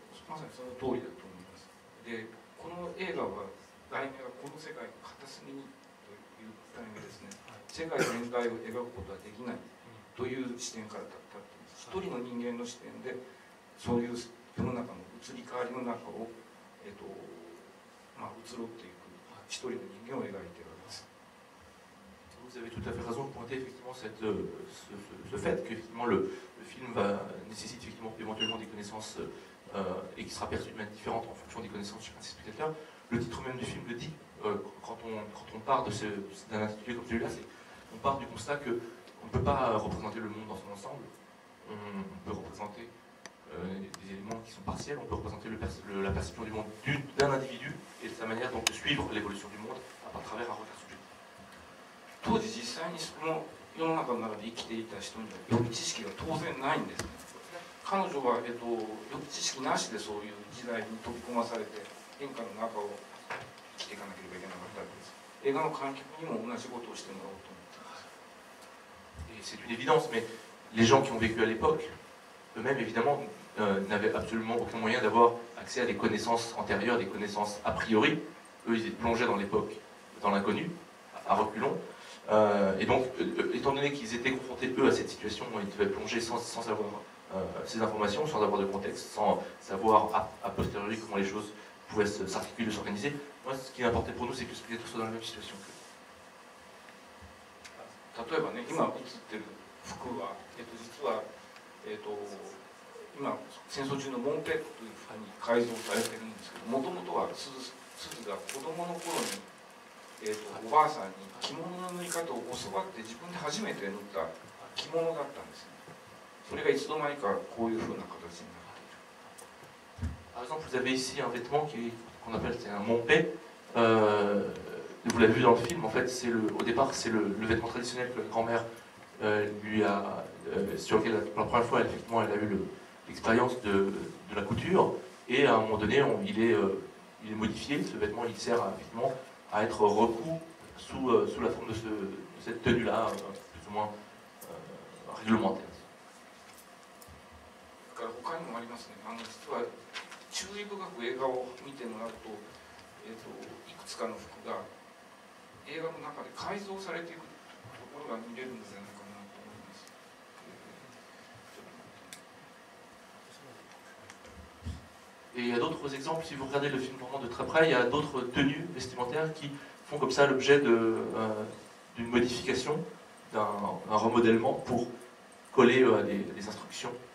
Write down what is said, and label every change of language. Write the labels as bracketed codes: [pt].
[ja] まさにその通りだと思います。で、この映画は題名がこの世界の片隅にという題名ですね。世界全体を描くことはできないという視点から立っています。一人の人間の視点でそういう世の中の移り変わりの中を移ろっていく一人の人間を描いているわけです。 [fr] Vous avez tout à fait raison de pointer effectivement ce fait qu'effectivement le film nécessite effectivement éventuellement des connaissances et qui sera perçu de manière différente en fonction des connaissannes de chacun de ses spectateurs. Le titre même du film le dit, quand on part d'un intitulé comme celui-là, on part du constat qu'on ne peut pas représenter le monde dans son ensemble, on peut représenter des éléments qui sont partiels, on peut représenter la perception du monde d'un individu et de sa manière donc de suivre l'évolution du monde à travers un regard subjectif. [ja] 当時実際にその世の中の中で生きていた人には予備知識が当然ないんですね。彼女は、予備知識なしでそういう時代に飛び込まされて変化の中を生きていかなければいけなかったわけです。映画の観客にも同じことをしてもらおうと思っています。 [fr] Et c'est une évidence, mais les gens qui ont vécu à l'époque, eux-mêmes évidemment, n'avaient absolument aucun moyen d'avoir accès à des connaissances antérieures, des connaissances a priori. Eux, ils étaient plongés dans l'époque, dans l'inconnu, à reculons. Et donc, étant donné qu'ils étaient confrontés, eux, à cette situation, ils devaient plonger sans avoir ces informations, sans avoir de contexte, sans savoir a posteriori comment les choses pouvaient s'articuler, s'organiser. Moi, ce qui est important pour nous, c'est que le spectateur soit dans la même situation que [ja] 例えばね、今映ってる服は、実は、今戦争中のモンペットというふうに改造されてるんですけど、もともとはすずが子供の頃に、おばあさんに着物の縫い方を教わって自分で初めて縫った着物だったんですね。それがいつの間にかこういうふうな形になっている。 [fr] Par exemple, vous avez ici un vêtement qu'on appelle un mompé. Vous l'avez vu dans le film, en fait, au départ, c'est le vêtement traditionnel que la grand-mère lui a, sur lequel, pour la première fois, effectivement, elle a eu l'expérience de la couture. Et à un moment donné, il est modifié. Ce vêtement, il sert effectivement à être recousu sous la forme de cette tenue-là, plus ou moins réglementaire. [ja] だから他にもありますね。実は注意深く映画を見てもらうと、いくつかの服が映画の中で改造されていくところが見れるんじゃないかなと思います。 [fr] Et il y a d'autres exemples, si vous regardez le film vraiment de très près, il y a d'autres tenues vestimentaires qui font comme ça l'objet d'une modification, d'un remodèlement pour coller à des instructions.